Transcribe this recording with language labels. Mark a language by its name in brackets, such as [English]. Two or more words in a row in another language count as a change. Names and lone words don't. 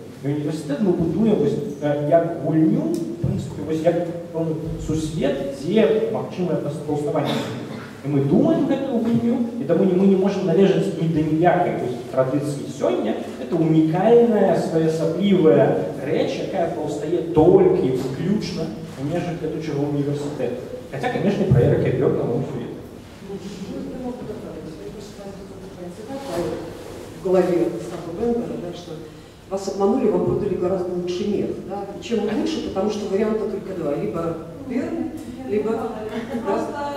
[Belarusian] І універсітэт мы будуем як гульню, в прынцыпе, як сусвет, дзе магчымае паўставанне. І мы думаем гэтую гульню, і таму мы не можам належаць ні да ніякай традыцыі сёння. Это унікальная, своеасаблівая рэч, якая паўстае толькі выключна у межах летучага універсітэта. Хаця, [Russian] конечно, про Эрика Бёрна все это. В голове Остапа Бендера, да, что вас обманули, вам продали гораздо лучше мир. Да? Чем он лучше, потому что варианта только два. Либо Берн, либо... Да?